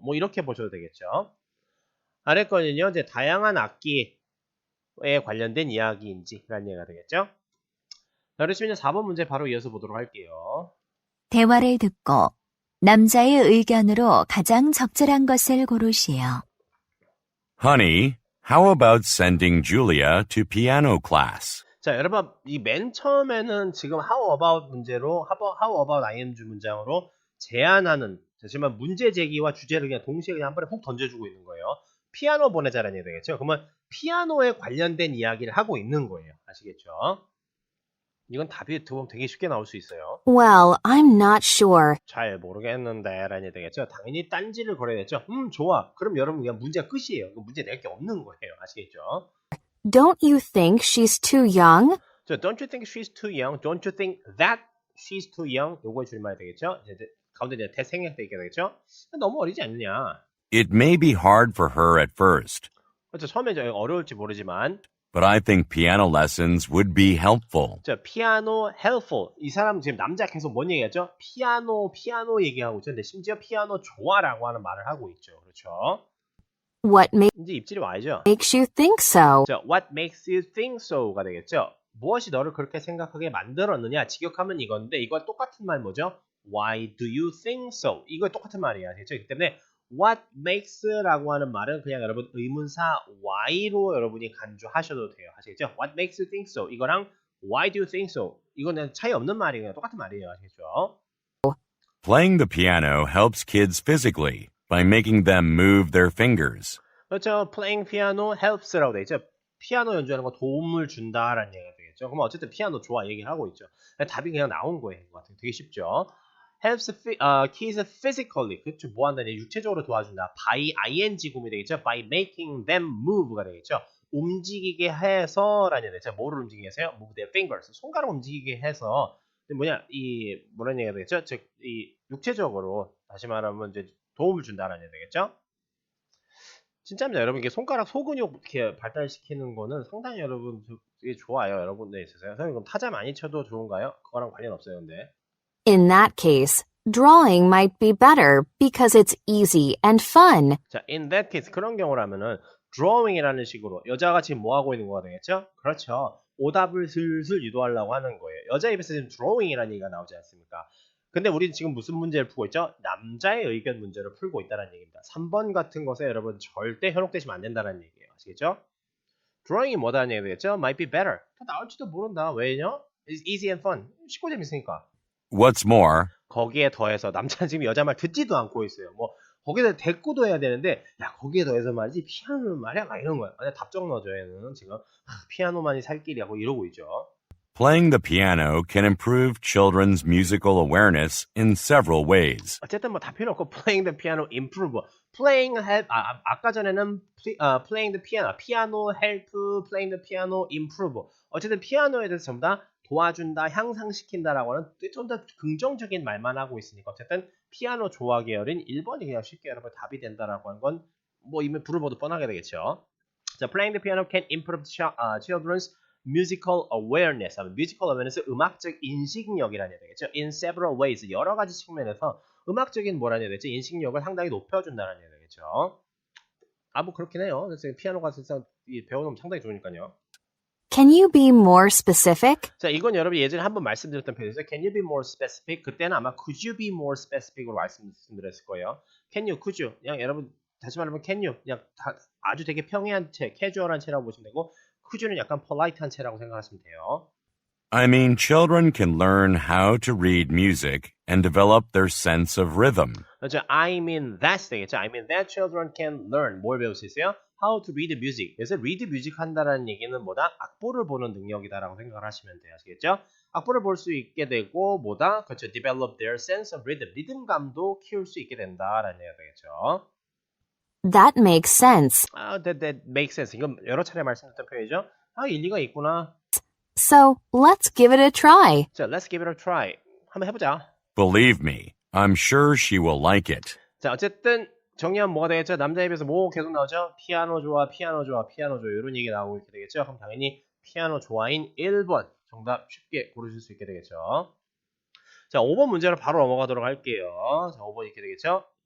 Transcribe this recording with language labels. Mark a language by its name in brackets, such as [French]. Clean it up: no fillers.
[Korean] 뭐 이렇게 보셔도 되겠죠. 아래 건은요. 이제 다양한 악기에 관련된 이야기인지 라는 얘기가 되겠죠. 자, 그러시면 4번 문제 바로 이어서 보도록 할게요. 대화를 듣고 남자의 의견으로 가장 적절한 것을 고르시오. [English] Honey, how about sending Julia to piano class? [Korean] 자, 여러분, 이 맨 처음에는 지금 how about 문제로, how about ing 문장으로 제안하는, 하지만 문제 제기와 주제를 그냥 동시에 그냥 한 번에 훅 던져주고 있는 거예요. 피아노 보내자라는 얘기 되겠죠. 그러면 피아노에 관련된 이야기를 하고 있는 거예요. 아시겠죠? 이건 답이 보면 되게 쉽게 나올 수 있어요. [English] Well, I'm not sure. [Korean] 잘 모르겠는데 라는 얘기 되겠죠. 당연히 딴지를 걸어야겠죠. 좋아. 그럼 여러분 그냥 문제가 끝이에요. 문제 낼 게 없는 거예요. 아시겠죠? [English] Don't you think she's too young? So, don't you think she's too young? Don't you think that she's too young? [Korean] 요거의 줄임말이 되겠죠? 이제 가운데 이제 대생략돼 있게 되겠죠? 너무 어리지 않느냐? [English] It may be hard for her at first, [Korean] 그렇죠. 처음에 좀 어려울지 모르지만 [English] but I think piano lessons would be helpful. [Korean] 자, 피아노 helpful. 이 사람 지금 남자 계속 뭔 얘기하죠? 피아노 얘기하고 있죠. 근데 심지어 피아노 좋아라고 하는 말을 하고 있죠. 그렇죠? [English] What [Korean] 이제 입질이 와야죠. [English] makes you think so? 자, what makes you think so가 [Korean] 되겠죠? 무엇이 너를 그렇게 생각하게 만들었느냐? 직역하면 이건데 이거 똑같은 말 뭐죠? [English] Why do you think so? [Korean] 이거 똑같은 말이야. 그렇죠? 그렇기 때문에 what makes라고 하는 말은 그냥 여러분 의문사 why로 여러분이 간주하셔도 돼요. 아시겠죠? [English] What makes you think so? [Korean] 이거랑 [English] why do you think so? [Korean] 이거는 차이 없는 말이에요. 똑같은 말이에요. 아시겠죠? [English] Playing the piano helps kids physically by making them move their fingers. [Korean] 그렇죠. [English] Playing piano helps [Korean] 라고 돼 있죠. 피아노 연주하는 거 도움을 준다라는 얘기가 되겠죠. 그러면 어쨌든 피아노 좋아 얘기를 하고 있죠. 답이 그냥 나온 거예요. 되게 쉽죠. [English] helps kids physically. [Korean] 그렇죠. 뭐 한다니 육체적으로 도와준다. by ing 구문이 되겠죠. [English] by making them move가 [Korean] 되겠죠. 움직이게 해서라는 얘기가 되죠. 뭐를 움직이게 해서요? [English] move their fingers. [Korean] 손가락 움직이게 해서 뭐라는 얘기가 되겠죠? 즉 이 육체적으로 다시 말하면 이제 도움을 준다라는 얘기 되겠죠? 진짜입니다. 여러분 이게 손가락 소근육 이렇게 발달시키는 거는 상당히 여러분 되게 좋아요. 여러분들에 있어서요. 선생님 그럼 타자 많이 쳐도 좋은가요? 그거랑 관련 없어요. 근데 [English] In that case, drawing might be better because it's easy and fun. [Korean] 자, [English] in that case [Korean] 그런 경우라면은 drawing이라는 식으로 여자가 지금 뭐 하고 있는 거가 되겠죠? 그렇죠. 오답을 슬슬 유도하려고 하는 거예요. 여자 입에서 지금 drawing이라는 얘기가 나오지 않습니까? 근데 우리는 지금 무슨 문제를 풀고 있죠? 남자의 의견 문제를 풀고 있다는 얘기입니다. 3번 같은 것에 여러분 절대 현혹되시면 안 된다는 얘기예요. 아시겠죠? drawing이 뭐다는 얘기 되겠죠? [English] might be better. [Korean] 더 나올지도 모른다. 왜냐? [English] It's easy and fun. [Korean] 쉽고 재밌으니까. [English] What's more, [Korean] 거기에 더해서 남자는 지금 여자 말 듣지도 않고 있어요. 뭐 거기다 대꾸도 해야 되는데 야 거기에 더해서 말이지 피아노는 말이야 막 이런 거야. 근데 답정 넣어줘 얘는 지금 피아노만이 살 길이라고 이러고 있죠. [English] playing the piano can improve children's musical awareness in several ways. [Korean] 어쨌든 뭐 다 필요 없고 [English] playing the piano improve. playing help [Korean] 아까 전에는 [English] playing the piano 피아노 help playing the piano improve. [Korean] 어쨌든 피아노에 대해서 전부 다 도와준다, 향상시킨다라고 하는 좀 더 긍정적인 말만 하고 있으니까 어쨌든 피아노 좋아 계열인 1번이 그냥 쉽게 여러분 답이 된다라고 하는 건 뭐 이미 불을 보도 뻔하게 되겠죠. [English] 자, playing the piano can improve children's musical awareness. [Korean] musical awareness 음악적 인식력이라는 얘기겠죠. [English] in several ways [Korean] 여러 가지 측면에서 음악적인 뭐라는 얘기겠죠. 인식력을 상당히 높여준다는 얘기겠죠. 뭐 그렇긴 해요. 그래서 피아노가 세상 배워놓으면 상당히 좋으니까요. [English] Can you be more specific? [Korean] 자, 이건 여러분 예전에 한번 말씀드렸던 표현이죠. [English] Can you be more specific? [Korean] 그때는 아마 [English] could you be more specific [Korean] 으로 말씀드렸을 거예요. [English] Can you, could you? [Korean] 그냥 여러분 다시 말하면 can you 그냥 아주 되게 평이한 채, 캐주얼한 채라고 보시면 되고 could you는 약간 polite한 채라고 생각하시면 돼요. [English] I mean, children can learn how to read music and develop their sense of rhythm. [Korean] 그렇죠. [English] I mean that's [Korean] 되겠죠. [English] I mean that children can learn. [Korean] 뭘 배울 수 있어요? [English] How to read music. [Korean] 그래서 read music 한다는 얘기는 뭐다? 악보를 보는 능력이다라고 생각을 하시면 돼요. 아시겠죠? 악보를 볼 수 있게 되고 뭐다? 그렇죠. [English] Develop their sense of rhythm. [Korean] 리듬감도 키울 수 있게 된다라는 얘기가 되겠죠. [English] That makes sense. That makes sense. [Korean] 이건 여러 차례 말씀드렸던 표현이죠. 일리가 있구나. [English] So, let's give it a try. 자, let's give it a try. [Korean] 한번 해보자. [English] Believe me, I'm sure she will like it. [Korean] 자, 어쨌든 정리하면 뭐가 되겠죠? 남자 입에서 뭐 계속 나오죠? 피아노 좋아, 피아노 좋아, 피아노 좋아 이런 얘기 나오고 있게 되겠죠? 그럼 당연히 피아노 좋아인 1번 정답 쉽게 고르실 수 있게 되겠죠? 자, 5번 문제로 바로 넘어가도록 할게요. 자, 5번 이렇게 되겠죠?